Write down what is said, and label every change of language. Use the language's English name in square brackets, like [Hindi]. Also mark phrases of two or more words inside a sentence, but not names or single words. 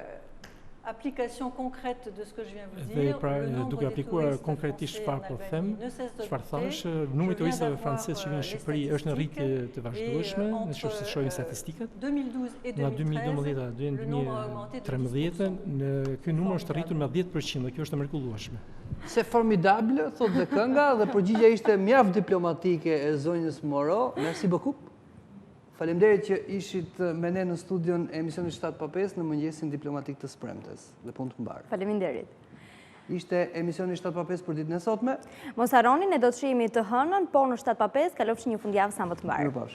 [Albanian] Dhe pra duke aplikuar konkretisht çfarë po them, çfarë thash, numri i turistëve francezë që vinë në Shqipëri është në rritje të vazhdueshme, nëse shohim statistikat. Nga 2012 deri në 2013, ky numër është rritur me 10% dhe kjo është e mrekullueshme. [French] Se formidable, [Albanian] thotë dhe kënga, dhe përgjigja ishte mjaft diplomatike e zonjës Moro. [French] Merci beaucoup. [Albanian] Faleminderit që ishit me ne në studion e emisionit 7/5 në mëngjesin diplomatik të Spremtes dhe punë të mbarë. Faleminderit. Ishte emisioni 7/5 për ditën e sotme. Mos harroni, ne do të shihemi të hënën, po në 7/5 kalofshi një fundjavë sa më të mbarë.